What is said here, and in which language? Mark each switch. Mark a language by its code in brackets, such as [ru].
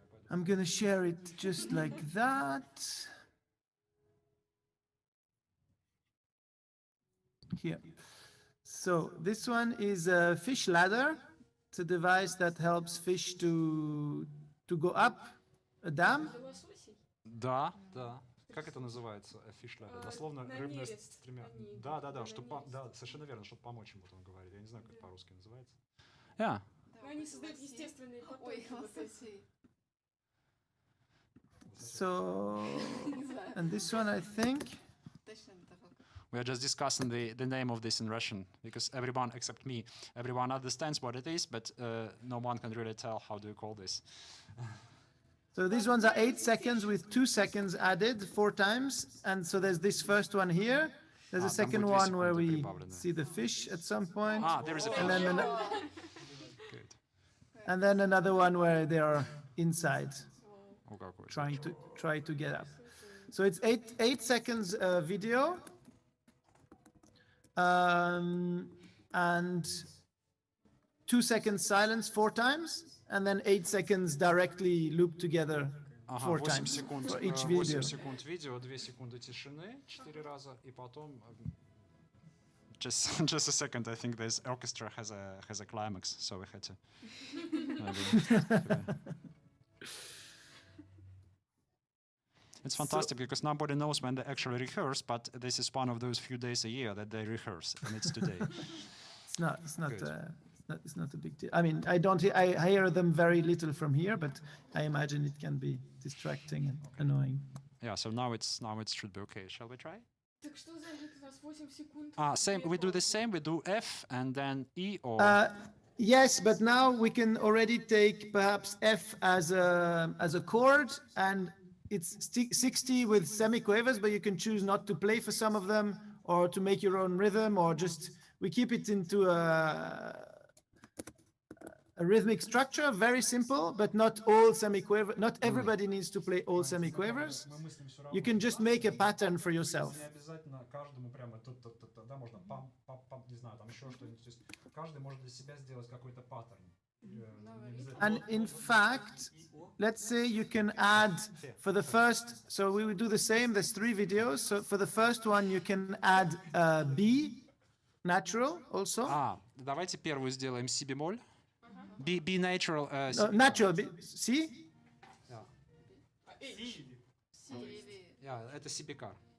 [en] I'm going to share it just like that. Here. So this one is a fish ladder. It's a device that helps fish to go up a dam. [ru] Да. Как это называется? [en] Fish ladder. [ru] Дословно рыбная стремя. Да, совершенно верно, чтобы помочь ему, он говорит. Я не знаю, как это по-русски называется. [en] Yeah. [ru] Они создают естественные потоки. [en] So, and this one, I think. We are just discussing the name of this in Russian because everyone except me, everyone understands what it is, but no one can really tell how do you call this. So these ones are 8 seconds with 2 seconds added 4 times. And so there's this first one here. There's a second one where we see the fish at some point. There is a fish. Good. And then another one where they are inside. Try to get up. So it's 8 seconds video, and 2 seconds silence 4 times, and then 8 seconds directly looped together 4 times for each video. [ru] 8 секунд видео, 2 секунды тишины 4 раза, и потом. [en] Just a second, I think this orchestra has a climax, so we had to. It's fantastic because nobody knows when they actually rehearse, but this is one of those few days a year that they rehearse, and it's today. It's not a big deal. I mean, I hear them very little from here, but I imagine it can be distracting and annoying. Yeah, so now it should be okay. Shall we try? [ru] Так что займет у нас 8 секунд? [en] Same. We do the same. We do F and then E or. Yes, but now we can already take perhaps F as a chord, and it's 60 with semiquavers, but you can choose not to play for some of them or to make your own rhythm, or just we keep it into a rhythmic structure, very simple, but not all semiquavers. Not everybody needs to play all semiquavers. You can just make a pattern for yourself. [ru] Не обязательно каждому прямо да, можно пам, не знаю, там еще что-нибудь. То есть каждый может для себя сделать какой-то паттерн. [en] And in fact, let's say you can add for the first, so we would do the same, there's 3 videos. So for the first one, you can add B, natural also. [ru] Давайте первую сделаем си бемоль. [en] B natural. Natural, C? [ru] Yeah, это си бекар.